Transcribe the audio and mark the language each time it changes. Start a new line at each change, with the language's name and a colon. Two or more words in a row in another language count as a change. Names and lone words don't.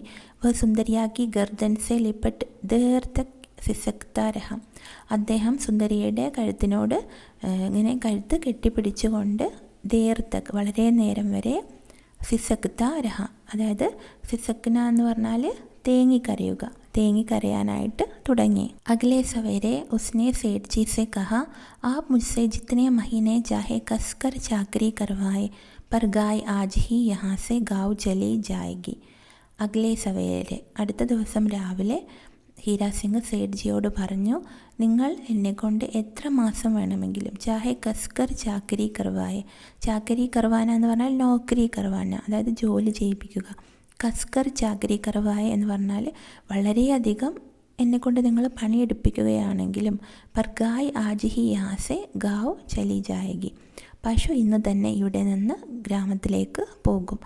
Hindi: वह सुंदरिया की गर्दन से लिपट देर तक सिसकता रहा,
Malayalam: അദ്ദേഹം സുന്ദരിയുടെ കഴുത്തിനോട് ഇങ്ങനെ കഴുത്ത് കെട്ടിപ്പിടിച്ചുകൊണ്ട്
Hindi: देर तक,
Malayalam: വളരെ നേരം വരെ,
Hindi: सिसकता रहा,
Malayalam: അതായത് സിസക്ന എന്ന് പറഞ്ഞാൽ തേങ്ങിക്കരയാനായിട്ട് തുടങ്ങി.
Hindi: अगले सवेरे उसने सेठ जी से कहा, ആപ് മുझसे जितने महीने चाहे कसकर चाकरी करवाए, पर गाय आज ही यहाँ से गाँव चली जाएगी. अगले सवेरे,
Malayalam: അടുത്ത ദിവസം രാവിലെ ഹീരാ സിംഗ് സേഠ്ജിയോട് പറഞ്ഞു, നിങ്ങൾ എന്നെക്കൊണ്ട് എത്ര മാസം വേണമെങ്കിലും,
Hindi: चाहे कसकर चाकरी करवाए, चाकरी करवाना
Malayalam: എന്ന് പറഞ്ഞാൽ
Hindi: नौकरी करवाना,
Malayalam: അതായത് ജോലി ചെയ്യിപ്പിക്കുക.
Hindi: कसकर चाकरी करवाए
Malayalam: എന്ന് പറഞ്ഞാൽ വളരെയധികം എന്നെക്കൊണ്ട് നിങ്ങൾ പണിയെടുപ്പിക്കുകയാണെങ്കിലും,
Hindi: पर गाय आज ही यहाँ से गाँव चली जाएगी,
Malayalam: പശു ഇന്ന് തന്നെ ഇവിടെ നിന്ന് ഗ്രാമത്തിലേക്ക് പോകും.